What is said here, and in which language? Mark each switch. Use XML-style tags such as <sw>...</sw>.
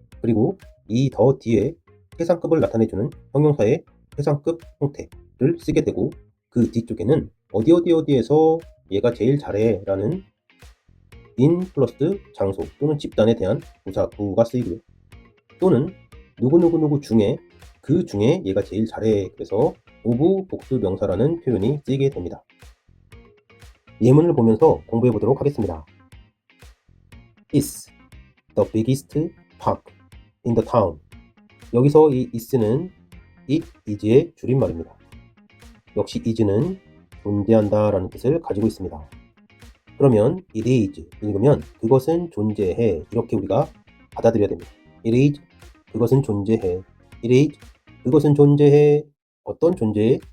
<ko>그리고 이 더 뒤에 최상급을 나타내주는 형용사의 최상급 형태를 쓰게 되고, 그 뒤쪽에는 어디에서 얘가 제일 잘해 라는 인 플러스 장소 또는 집단에 대한 부사 구가 쓰이고요. 또는 누구 중에 그 중에 얘가 제일 잘해, 그래서 오브 복수 명사라는 표현이 쓰이게 됩니다. 예문을 보면서 공부해 보도록 하겠습니다.</ko> <en>Is the biggest park in the town.</en> <ko>여기서 이 is는 it is의 줄임말입니다. 역시 is는 존재한다 라는 뜻을 가지고 있습니다. 그러면</ko> <en>it is</en> <ko>읽으면 그것은 존재해, 이렇게 우리가 받아들여야 됩니다.</ko> <en>It is</en> <ko>그것은 존재해. It is 그것은 존재해. 어떤 존재해?</ko>